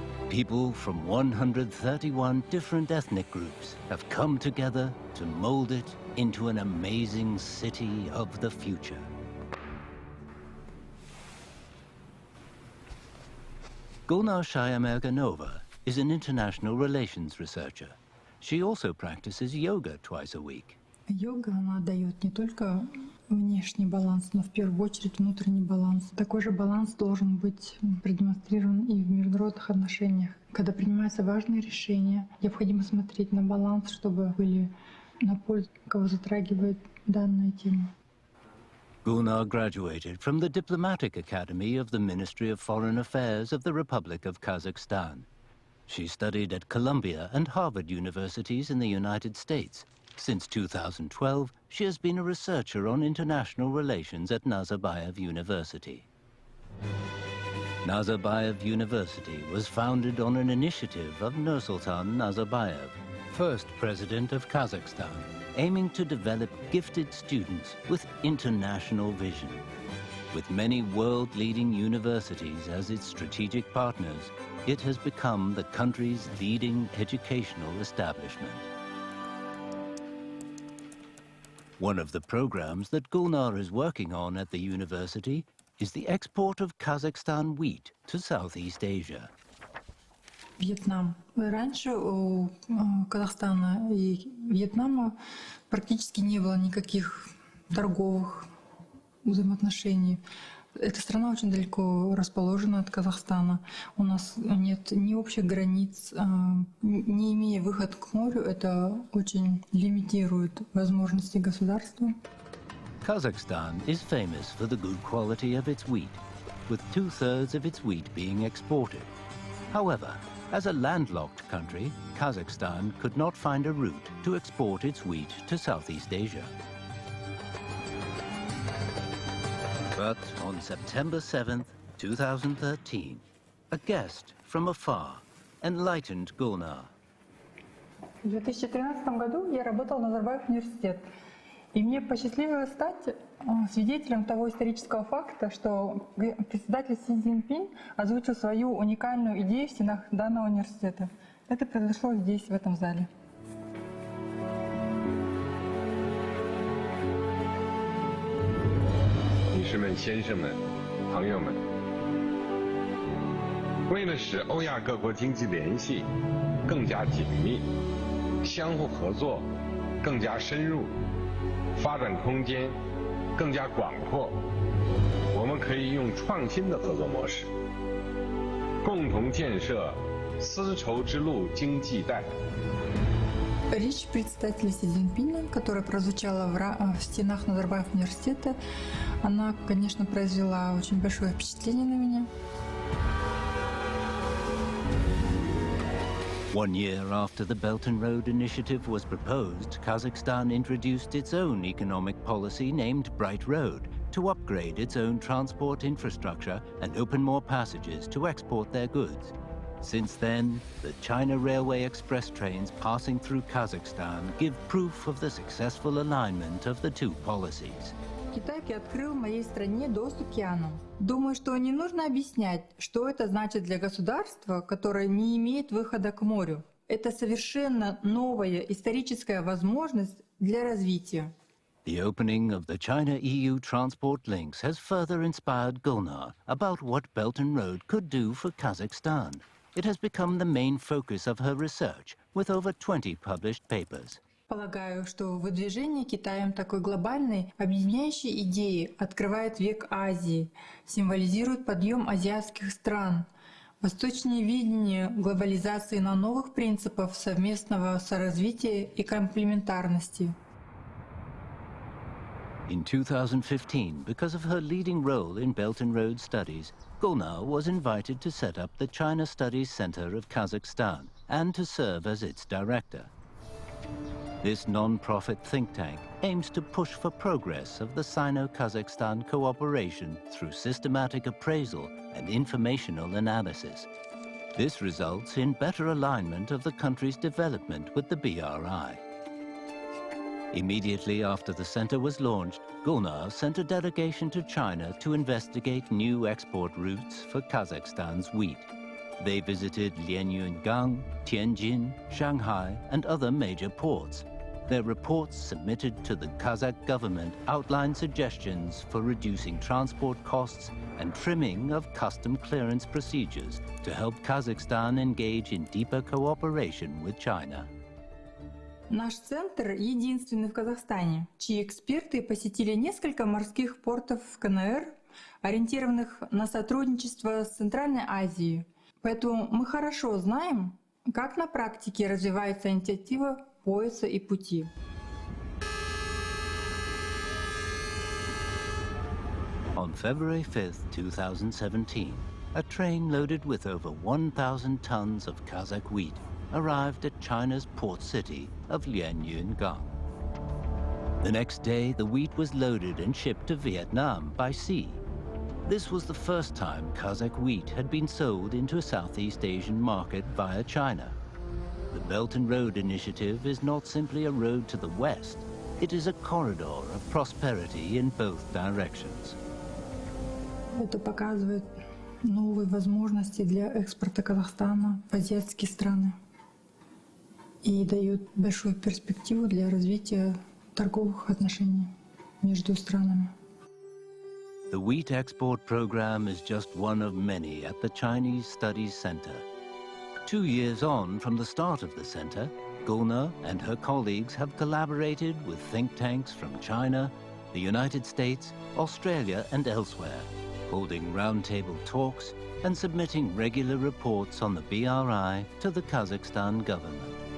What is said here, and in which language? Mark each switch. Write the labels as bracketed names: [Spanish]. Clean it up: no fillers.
[English] People from 131 different ethnic groups have come together to mold it into an amazing city of the future. Gulnar Shayamerganova is an international relations researcher. She also practices yoga twice a week. [Russian] Йога, она дает не только внешний баланс, но в первую очередь внутренний баланс. Такой же баланс должен быть продемонстрирован и в международных отношениях. Когда принимаются важные решения, необходимо смотреть на баланс, чтобы были на пользу, кого затрагивает данная тема. [English] Gulnar graduated from the Diplomatic Academy of the Ministry of Foreign Affairs of the Republic of Kazakhstan. She studied at Columbia and Harvard universities in the United States. Since 2012, she has been a researcher on international relations at Nazarbayev University. Nazarbayev University was founded on an initiative of Nur-Sultan Nazarbayev, first president of Kazakhstan, aiming to develop gifted students with international vision. With many world-leading universities as its strategic partners, it has become the country's leading educational establishment. One of the programs that Gulnar is working on at the university is the export of Kazakhstan wheat to Southeast Asia. [Russian] Вьетнам. Раньше у Казахстана и Вьетнама практически не было никаких торговых взаимоотношений. Эта страна очень далеко расположена от Казахстана. У нас нет ни общих границ. Не имея выход к морю, это очень лимитирует возможности государства. [English] Kazakhstan is famous for the good quality of its wheat, with 2/3 of its wheat being exported. However, as a landlocked country, Kazakhstan could not find a route to export its wheat to Southeast Asia. But on September 7th, 2013, a guest from afar enlightened Gulnar. [Russian] В 2013 году я работала на Назарбаев университет. И мне посчастливилось стать свидетелем того исторического факта, что председатель Си Цзиньпинь озвучил свою уникальную идею в стенах данного университета. Это произошло здесь, в этом зале. [Chinese] 女士们、先生们、朋友们，为了使欧亚各国经济联系更加紧密，相互合作更加深入，发展空间更加广阔，我们可以用创新的合作模式，共同建设丝绸之路经济带。 [Russian] Речь председателя Си Цзиньпиня, которая прозвучала в стенах Назарбаев университета, она, конечно, произвела очень большое впечатление на меня. [English] 1 year after the Belt and Road Initiative was proposed, Kazakhstan introduced its own economic policy named Bright Road to upgrade its own transport infrastructure and open more passages to export their goods. Since then, the China Railway Express trains passing through Kazakhstan give proof of the successful alignment of the two policies. [Russian] Китай открыл моей стране доступ к океану. Думаю, что не нужно объяснять, что это значит для государства, которое не имеет выхода к морю. Это совершенно новая историческая возможность для развития. [English] The opening of the China-EU transport links has further inspired Gulnar about what Belt and Road could do for Kazakhstan. It has become the main focus of her research, with over 20 published papers. [Russian] Полагаю, что выдвижение Китаем такой глобальной, объединяющей идеи открывает век Азии, символизирует подъем азиатских стран, восточное видение глобализации на новых принципах совместного соразвития и комплементарности. [English] In 2015, because of her leading role in Belt and Road Studies, Gulnar was invited to set up the China Studies Center of Kazakhstan and to serve as its director. This non-profit think tank aims to push for progress of the Sino-Kazakhstan cooperation through systematic appraisal and informational analysis. This results in better alignment of the country's development with the BRI. Immediately after the center was launched, Gulnar sent a delegation to China to investigate new export routes for Kazakhstan's wheat. They visited Lianyungang, Tianjin, Shanghai, and other major ports. Their reports submitted to the Kazakh government outlined suggestions for reducing transport costs and trimming of custom clearance procedures to help Kazakhstan engage in deeper cooperation with China. [Russian] Наш центр единственный в Казахстане, чьи эксперты посетили несколько морских портов в КНР, ориентированных на сотрудничество с Центральной Азией. Поэтому мы хорошо знаем, как на практике развивается инициатива пояса и пути. [English] On February 5, 2017, a train loaded with over 1,000 tons of Kazakh wheat arrived at China's port city of Lianyungang. The next day, the wheat was loaded and shipped to Vietnam by sea. This was the first time Kazakh wheat had been sold into a Southeast Asian market via China. The Belt and Road Initiative is not simply a road to the west, it is a corridor of prosperity in both directions. [Russian] Это показывает новые возможности для экспорта Казахстана в азиатские страны и дает большую перспективу для развития торговых отношений между странами. [English] The wheat export program is just one of many at the Chinese Studies Center. 2 years on from the start of the center, Gulnar and her colleagues have collaborated with think tanks from China, the United States, Australia and elsewhere, holding roundtable talks and submitting regular reports on the BRI to the Kazakhstan government.